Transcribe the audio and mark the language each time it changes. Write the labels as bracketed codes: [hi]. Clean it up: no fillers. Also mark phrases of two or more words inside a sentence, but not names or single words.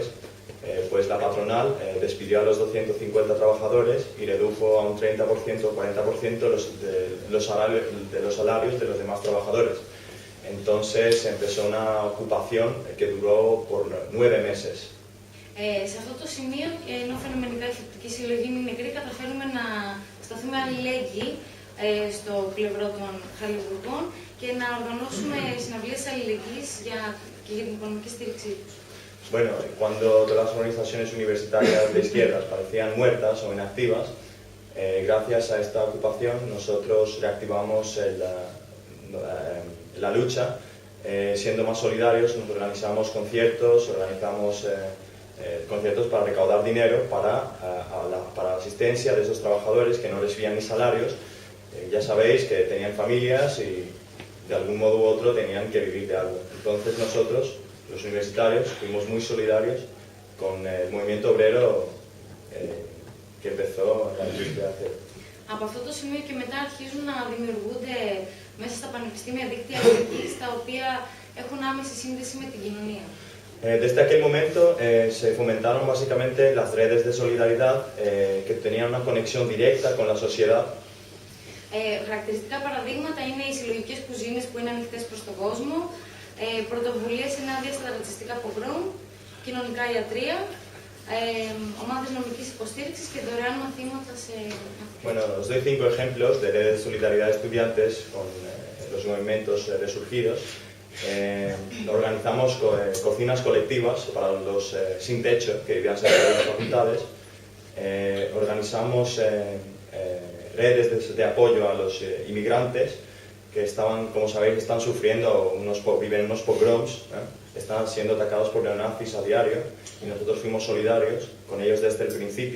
[es] Pues la patronal despidió a los 250 trabajadores y redujo a un 30% o 40% los salarios de los demás trabajadores. Entonces empezó una ocupación que duró por 9 meses. [el] Σε αυτό το σημείο, ενώ φαινομενικά η φοιτητική συλλογή είναι μικρή, καταφέρουμε να σταθούμε αλληλέγγυοι στο πλευρό των χαλιβουργών και να οργανώσουμε συναυλίες αλληλεγγύης και για την οικονομική στήριξή τους. [es] Bueno, cuando todas las organizaciones universitarias de izquierdas parecían muertas o inactivas, gracias a esta ocupación nosotros reactivamos la lucha, siendo más solidarios. Nos organizamos conciertos, conciertos para recaudar dinero para la asistencia de esos trabajadores que no recibían ni salarios. Ya sabéis que tenían familias y de algún modo u otro tenían que vivir de algo. Entonces nosotros, los universitarios, fuimos muy solidarios con el movimiento obrero que empezó la industria de acero. [el] Από αυτό το σημείο και μετά αρχίζουν να δημιουργούνται μέσα στα πανεπιστήμια δίκτυα αλληλεγγύης, τα οποία έχουν άμεση σύνδεση με την κοινωνία. [es] Desde aquel momento se fomentaron básicamente las redes de solidaridad que tenían una conexión directa con la sociedad. [el] Χαρακτηριστικά παραδείγματα είναι οι συλλογικές κουζίνες που είναι ανοιχτές προς τον κόσμο, πρωτοβουλίες ενάντια στα ρατσιστικά πογκρόμ, κοινωνικά ιατρεία, ομάδες νομικής υποστήριξης και δωρεάν μαθήματα σε... [es] Bueno, os doy 5 ejemplos de redes de solidaridad de estudiantes con los movimientos resurgidos. Organizamos cocinas colectivas para los sin techo que vivían cerca de las facultades. Organizamos redes de apoyo a los inmigrantes que estaban, como sabéis, están sufriendo, viven unos pogroms, están siendo atacados por neonazis a diario y nosotros fuimos solidarios con ellos desde el principio.